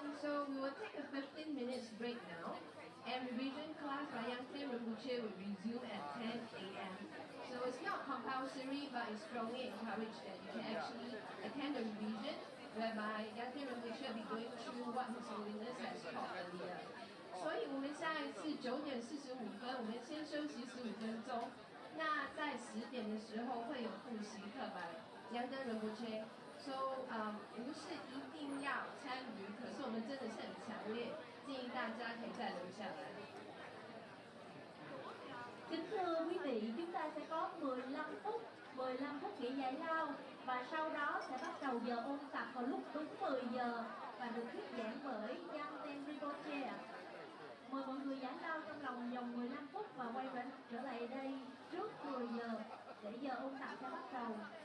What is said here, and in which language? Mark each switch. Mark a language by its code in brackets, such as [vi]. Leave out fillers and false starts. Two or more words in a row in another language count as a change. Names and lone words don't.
[en] So we will take a 15 minutes break now, and revision class by Yangtze Rinpoche will resume at 10 a.m. So it's not compulsory, but it's strongly encouraged that you can actually attend the revision, whereby Yangtze Rinpoche will be going through what His Holiness has taught earlier. [zh] 所以我们下一次9:45，我们先休息15分钟。那在10点的时候会有复习课吧。杨登仁波切。So 不是一定要参与，可是我们真的是很强烈建议大家可以再留下来。 [vi] Kính thưa quý vị, chúng ta sẽ có 15 phút nghỉ giải lao và sau đó sẽ bắt đầu giờ ôn tập vào lúc đúng 10 giờ và được thuyết giảng bởi Yangten Rinpoche. Mời mọi người giải lao trong vòng 15 phút và quay trở lại đây trước 10 giờ để giờ ôn tập sẽ bắt đầu.